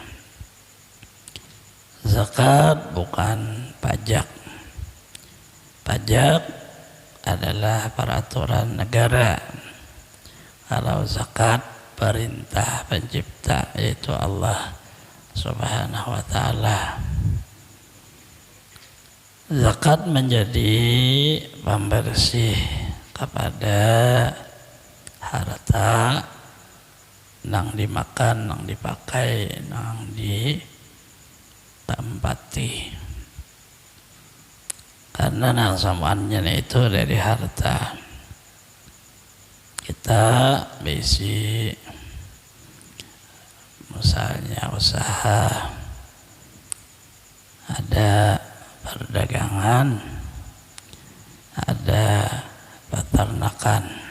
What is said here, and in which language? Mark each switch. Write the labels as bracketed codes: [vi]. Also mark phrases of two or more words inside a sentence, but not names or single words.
[id] Zakat bukan pajak. Pajak adalah peraturan negara. Kalau zakat perintah pencipta, yaitu Allah [ar] Subhanahu wa ta'ala. [bjn] Zakat menjadi pembersih kepada harta nang dimakan, nang dipakai, nang ditempati. Karena nang samaannya itu dari harta. Kita bisi misalnya usaha, ada perdagangan, ada peternakan.